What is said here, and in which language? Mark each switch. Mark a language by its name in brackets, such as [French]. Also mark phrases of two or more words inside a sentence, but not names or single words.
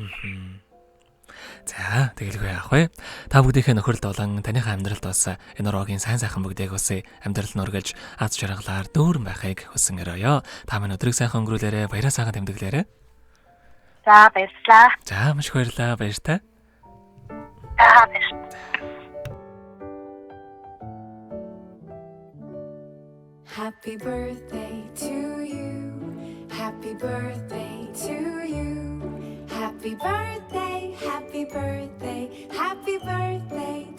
[Mongolian] За тэгэлгүй яах вэ? Та бүгдийнхээ нөхөрлөлд болон таныхаа амьдралд бас энэ уроогийн сайн сайхан бүгдийг үсэ амьдрал нь өргөлж аз жаргалаар дүүрэн байхыг хүсэн өрөөё. Та минь өдрийг сайхан өнгөрүүлээрэ, баяраа сайхан тэмдэглээрэ. За баярлалаа. За маш их баярлалаа. Баяртай. [English] Happy birthday to you. Happy birthday to you. Happy birthday, happy birthday, happy birthday.